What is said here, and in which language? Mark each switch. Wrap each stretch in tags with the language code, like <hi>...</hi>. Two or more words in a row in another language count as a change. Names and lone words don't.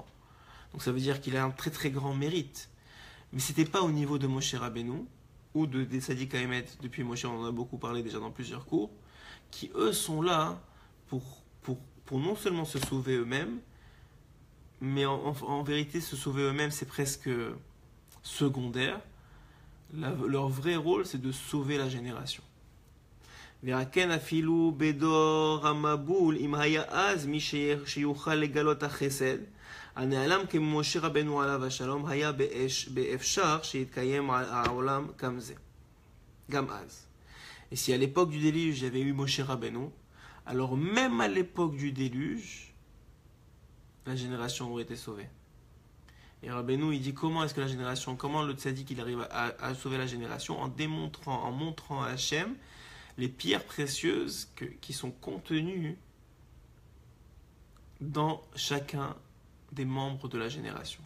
<fr>Donc ça veut dire qu'il a un très très grand mérite. Mais ce n'était pas au niveau de Moshe Rabbeinu, ou des</fr> <he>Tzaddik Haemet,</he> <fr>depuis Moshe, on en a beaucoup parlé déjà dans plusieurs cours, qui eux sont là pour non seulement se sauver eux-mêmes, mais en vérité, se sauver eux-mêmes, c'est presque secondaire. Leur vrai rôle, c'est de sauver la génération.</fr> <he>ולכן אפילו בדור המבול אם היה אז מי שיוכל לגלות החסד הנעלם כמשה רבנו עליו השלום היה באפשר שיתקיים העולם גם זה, גם אז.</he> <fr>Et si à l'époque du déluge, il y avait eu Moshe Rabbeinu, alors même à l'époque du déluge, la génération aurait été sauvée. Et Rabbeinu, il dit comment est-ce que comment le tzaddik il arrive à sauver la génération en montrant à Hachem les pierres précieuses qui sont contenues dans chacun des membres de la génération.</fr>